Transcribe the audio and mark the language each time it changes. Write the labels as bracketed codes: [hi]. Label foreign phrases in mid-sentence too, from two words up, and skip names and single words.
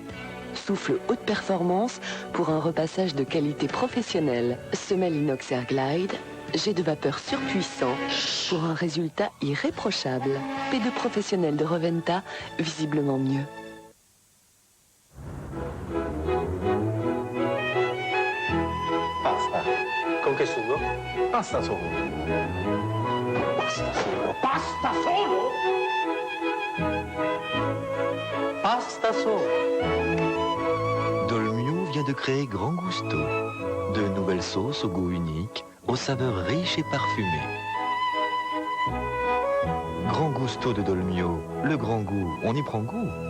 [fr] Souffle haute performance pour un repassage de qualité professionnelle. Semelle inox Air Glide, jet de vapeur surpuissant pour un résultat irréprochable. P2 professionnel de Reventa, visiblement mieux. [it] Pasta. Con che sugo? Pasta solo. Pasta solo. Pasta solo? Pasta solo. [fr] Dolmio vient de créer Grand Gusto. De nouvelles sauces au goût unique, aux saveurs riches et parfumées. Grand Gusto de Dolmio, le grand goût, on y prend goût.